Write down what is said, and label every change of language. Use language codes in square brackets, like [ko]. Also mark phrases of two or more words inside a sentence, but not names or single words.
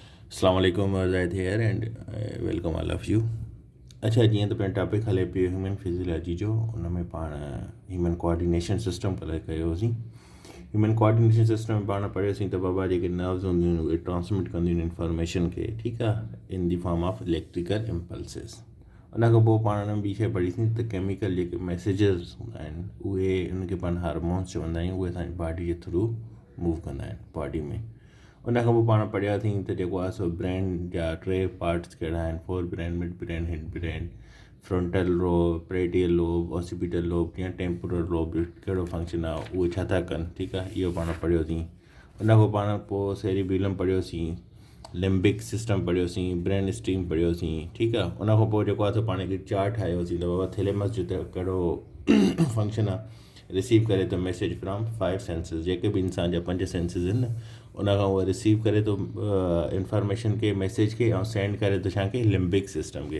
[ar] السلام علیکم [en] Zahid here and welcome all of you. [sd] अच्छा, जीअं त पंहिंजो टॉपिक हले पियो [en] human physiology [sd] जो, उन में पाण [en] human coordination system [sd] कयोसीं। [en] human coordination system [sd] में पाण पढ़ियोसीं त बाबा जेके नर्व्स हूंदियूं आहिनि उहे ट्रांसमिट कंदियूं आहिनि इंफॉर्मेशन खे, ठीकु आहे, [en] in the form of electrical impulses. [sd] उन खां पोइ पाण हुन में ॿी शइ पढ़ीसीं त केमिकल जेके मैसेजेस हूंदा आहिनि उहे उनखे पाण हार्मोन्स चवंदा आहियूं, उहे असांजी बॉडी जे थ्रू मूव कंदा आहिनि बॉडी में। उन खां पोइ पाण पढ़ियासीं त जेको आहे सो ब्रेन जा टे पार्ट्स कहिड़ा आहिनि: [en] fore brain, mid brain, hind brain, frontal lobe, parietal lobe, occipital lobe [sd] या [en] temporal lobe [sd] जो कहिड़ो फंक्शन आहे, उहे छा था कनि, ठीकु आहे, इहो पाण पढ़ियोसीं। उन खां पाण पोइ सेरिबेलम पढ़ियोसीं, [en] limbic system [sd] पढ़ियोसीं, [en] brain stem [sd] पढ़ियोसीं, ठीकु आहे। उन खां पोइ जेको आहे सो पाण खे चार्ट ठाहियोसीं त बाबा थैलेमस जो त कहिड़ो फंक्शन आहे, रिसीव करे थो [en] message from 5 senses, [sd] जेके बि इंसान जा 5 सेंसिस आहिनि न, उन खां उहो रिसीव करे थो इंफॉर्मेशन खे, मैसेज खे, ऐं सेंड करे थो छाखे, [en] limbic system [sd] खे।